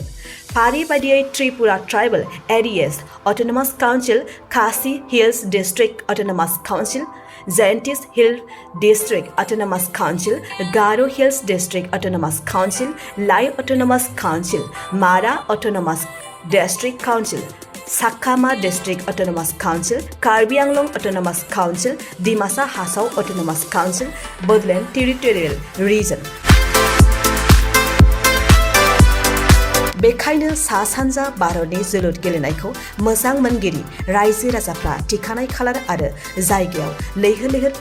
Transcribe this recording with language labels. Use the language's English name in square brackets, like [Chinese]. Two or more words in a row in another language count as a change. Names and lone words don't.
[Bodo] फारि बायदियै त्रिपुरा ट्राइबेल एरियास अट'नमास काउन्सिल, खासि हिल्स डिस्ट्रिक्ट अट'नमास काउन्सिल, जयन्तिस हिल डिस्ट्रिक्ट अटोनोमास काउन्सिल, गारो हिल्स डिस्ट्रिक्ट अटोनोमास काउन्सिल, लाई अटोनोमास काउन्सिल, मारा अटोनोमास डिस्ट्रिक्ट काउन्सिल, Sakama District Autonomous Council, Karbi Anglong Autonomous Council, Dimasa Hasau Autonomous Council, Bodoland Territorial Region. बेखायनो सा सानजा भारतनि जोलुर गेलेनायखौ मोजां मोनगिरि रायजो राजाफ्रा थिखानाय खालार आरो जायगायाव लैहोर लैहोर